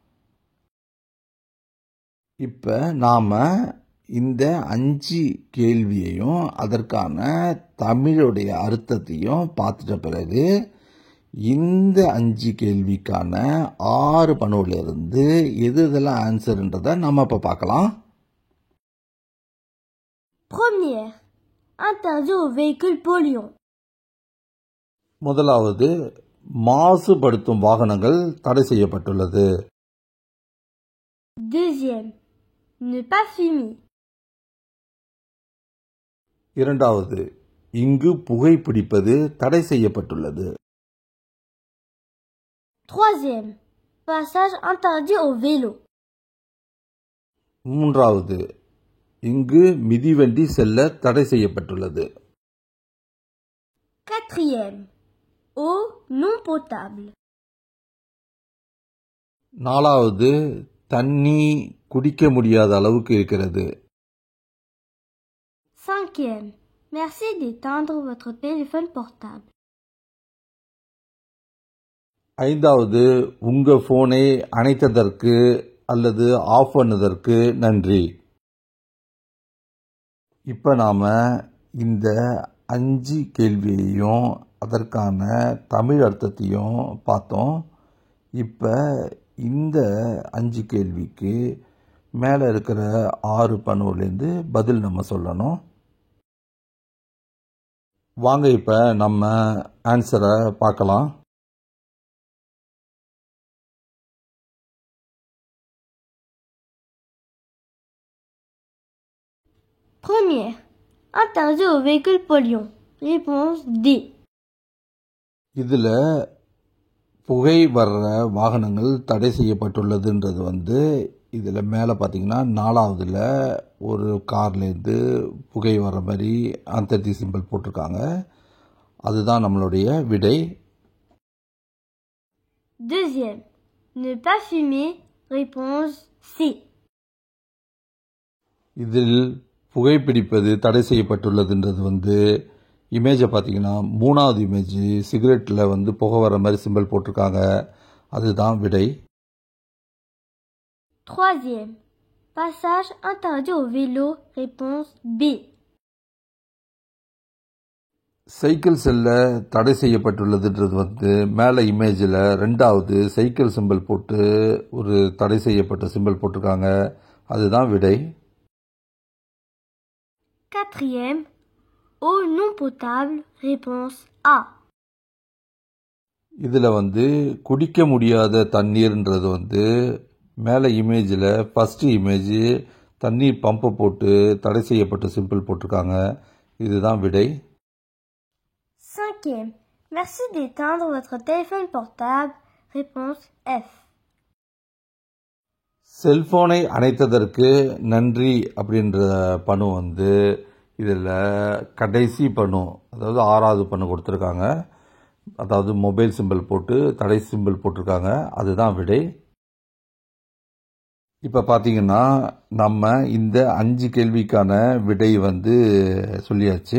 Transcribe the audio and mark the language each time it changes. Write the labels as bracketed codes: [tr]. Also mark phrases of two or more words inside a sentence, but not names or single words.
[ta] இப்போ நாம் இந்த 5 கேள்வியையும் அதற்கான தமிழுடைய அர்த்தத்தையும் பார்த்துட்ட பிறகு இந்த 5 கேள்விக்கான 6 பணுவிலிருந்து எதெல்லாம் ஆன்சர்ன்றதை நம்ம இப்போ பார்க்கலாம். [fr] Première. Interdit aux véhicules polluants. [ta] முதலாவது, மாசுபடுத்தும் வாகனங்கள் தடை செய்யப்பட்டுள்ளது. [fr] Deuxième. Ne pas fumer. [ta] இரண்டாவது, இங்கு புகைப்பிடிப்பது தடை செய்யப்பட்டுள்ளது. [fr] Troisième. Passage interdit aux vélos. [ta] மூன்றாவது, இங்கு மிதிவண்டி செல்ல தடை செய்யப்பட்டுள்ளது. [fr] Quatrième. Eau non potable. [ta] நாலாவது, தண்ணி குடிக்க முடியாத அளவுக்கு இருக்கிறது. [fr] Cinquième. Merci d'éteindre votre téléphone portable. [ta] ஐந்தாவது, உங்க போனை அணைத்ததற்கு அல்லது ஆஃப் பண்ணதற்கு நன்றி. இப்போ நாம் இந்த 5 கேள்வியையும் அதற்கான தமிழ் அர்த்தத்தையும் பார்த்தோம். இப்போ இந்த 5 கேள்விக்கு மேலே இருக்கிற 6 பணுவிலேருந்து பதில் நம்ம சொல்லணும். வாங்க இப்போ நம்ம ஆன்சரை பார்க்கலாம். [fr] Première. Interdit aux véhicules polluants. Réponse D. [ta] இதில் புகை வர்ற வாகனங்கள் தடை செய்யப்பட்டுள்ளதுன்றது இதில் மேலே பார்த்தீங்கன்னா 4வதுல ஒரு கார்லேருந்து புகை வர்ற மாதிரி அந்தர்தி சிம்பிள் போட்டிருக்காங்க. அதுதான் நம்மளுடைய விடை. [fr] Deuxième. Ne pas fumer. Réponse C. [ta] இதில் புகைப்பிடிப்பது தடை செய்யப்பட்டுள்ளதுன்றது இமேஜை பார்த்தீங்கன்னா 3வது இமேஜ் சிகரெட்டில் புகை வர மாதிரி சிம்பிள் போட்டிருக்காங்க. அதுதான் விடை. [fr] Troisième. Passage interdit aux vélos. Réponse B. [ta] சைக்கிள் செல்ல தடை செய்யப்பட்டுள்ளதுன்றது மேலே இமேஜில் 2வது [en] cycle symbol [ta] போட்டு ஒரு தடை செய்யப்பட்ட சிம்பிள் போட்டிருக்காங்க. அதுதான் விடை. [fr] Quatrième. Eau non potable. Réponse A. [ta] இதில் குடிக்க முடியாத தண்ணீர்ன்றது மேலே இமேஜில் [en] first image [ta] தண்ணீர் பம்பை போட்டு தடை செய்யப்பட்ட சிம்பிள் போட்டிருக்காங்க. இதுதான் விடை. [fr] Cinquième. Merci d'éteindre votre téléphone portable. Réponse F. [ta] செல்போனை அணைத்ததற்கு நன்றி அப்படின்ற பணு வந்து இதில் கடைசி பணு, அதாவது 6வது பணு கொடுத்துருக்காங்க. அதாவது [en] mobile symbol [ta] போட்டு தடை சிம்பிள் போட்டிருக்காங்க. அதுதான் விடை. இப்போ பார்த்தீங்கன்னா நம்ம இந்த 5 கேள்விக்கான விடை வந்து சொல்லியாச்சு.